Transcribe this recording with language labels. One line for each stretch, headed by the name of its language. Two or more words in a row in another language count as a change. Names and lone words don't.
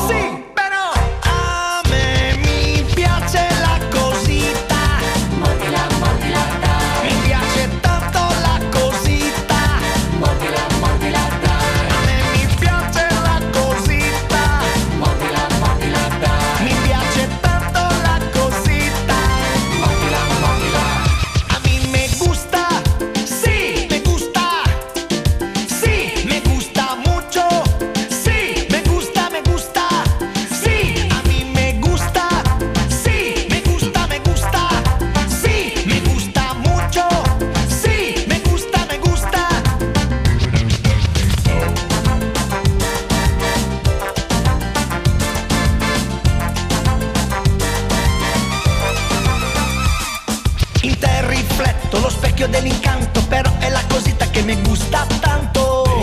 Italian: Sì, però a me mi piace la cosita. Mordila, dai, Mi piace tanto la cosita. mordila, dai, A me mi piace la cosita. mordila, dai, Mi piace tanto la cosita. mordila.
Spanish: A mí me gusta, sí, me gusta. Sí, me gusta mucho. Sí, me gusta, me gusta. Sí, a mí me gusta. Sí, me gusta, me gusta. Sí, me gusta mucho. Sí, me gusta, me gusta.
Italian: In te rifletto lo specchio dell'incanto, però è la cosita che
Spanish: mi gusta tanto.